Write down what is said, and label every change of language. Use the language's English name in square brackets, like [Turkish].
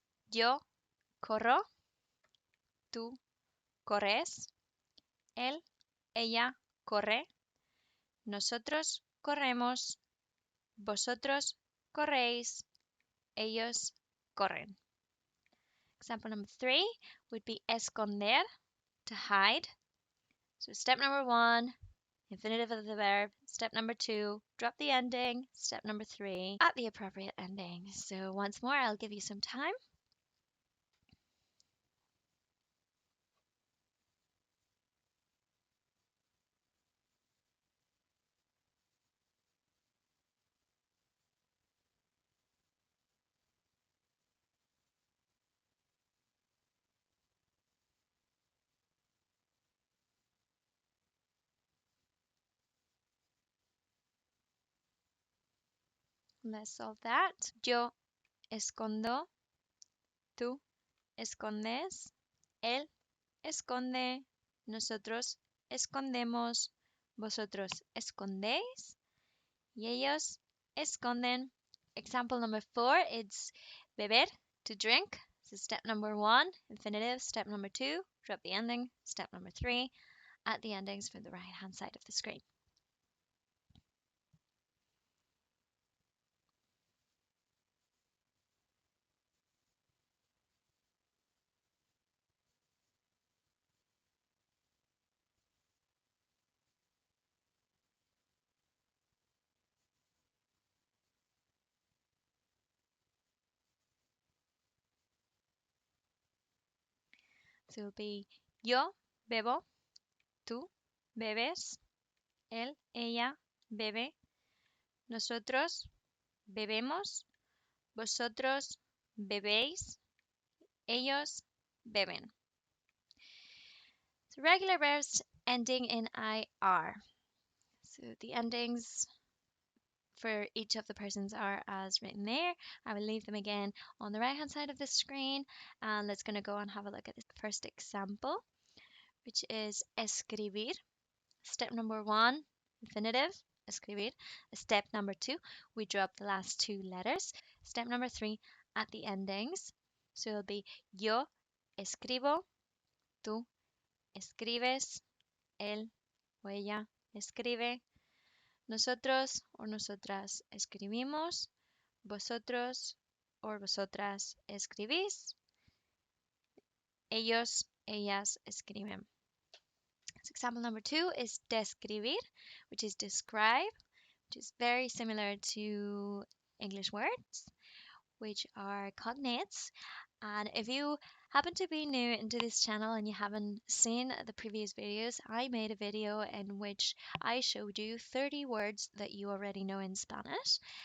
[Spanish] Yo corro, tú corres, él, ella corre, nosotros corremos, vosotros corréis, ellos corren. [English] Example number 3 would be esconder, to hide. So step number 1, infinitive of the verb. Step number 2, drop the ending. Step number 3, at the appropriate ending. So once more, I'll give you some time. Let's solve that. [Spanish] Yo escondo, tú escondes, él esconde, nosotros escondemos, vosotros escondéis, y ellos esconden. [English] Example number 4, it's beber, to drink. So step number 1, infinitive. Step number 2, drop the ending. Step number 3, add the endings for the right hand side of the screen. So it will be [Spanish] yo bebo, tú bebes, él, ella bebe, nosotros bebemos, vosotros bebéis, ellos beben. [English] So regular verbs ending in IR. So the endings for each of the persons are as written there. I will leave them again on the right hand side of the screen, and let's going to go and have a look at the first example, which is escribir. Step number 1, infinitive, escribir. Step number 2, we drop the last 2 letters. Step number 3, at the endings. So it'll be [Spanish] yo escribo, tú escribes, él o ella escribe. Nosotros o nosotras escribimos. Vosotros o vosotras escribís. Ellos, ellas escriben. [English] So example number 2 is describir, which is describe, which is very similar to English words, which are cognates. And if you happen to be new into this channel and you haven't seen the previous videos, I made a video in which I showed you 30 words that you already know in Spanish.